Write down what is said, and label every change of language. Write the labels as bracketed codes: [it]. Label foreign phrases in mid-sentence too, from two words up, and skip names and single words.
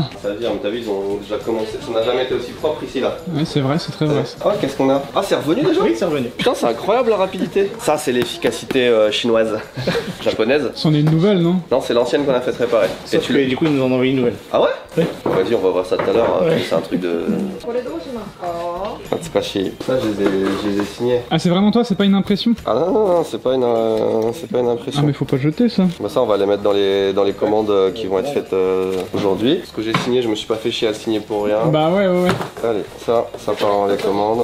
[fr] ça veut dire, t'as vu, ils ont déjà commencé. Ça n'a jamais été aussi propre ici là. Ouais, c'est vrai, c'est très vrai. Ça. Ah, qu'est-ce qu'on a? Ah, c'est revenu déjà? Oui, c'est revenu. Putain, c'est incroyable la rapidité. Ça, c'est l'efficacité chinoise. Japonaise. C'en est une nouvelle, non? Non, c'est l'ancienne qu'on a fait réparer. Sauf que du coup ils nous en ont envoyé une nouvelle. Ah ouais? Oui. Vas-y, on va voir ça tout à l'heure. Ouais. C'est un truc de. [ja] これどうしますか？ [fr] Ah, c'est pas chier. Ça, je les ai signés. Ah, c'est vraiment toi, c'est pas une impression? Ah non, c'est pas une Ah, impression. mais faut pas jeter ça. Bah ça, on va les mettre dans les commandes qui vont être faites aujourd'hui. Ce que j'ai signé, je me suis pas fait chier à le signer pour rien. Bah ouais. Allez, ça part dans les commandes.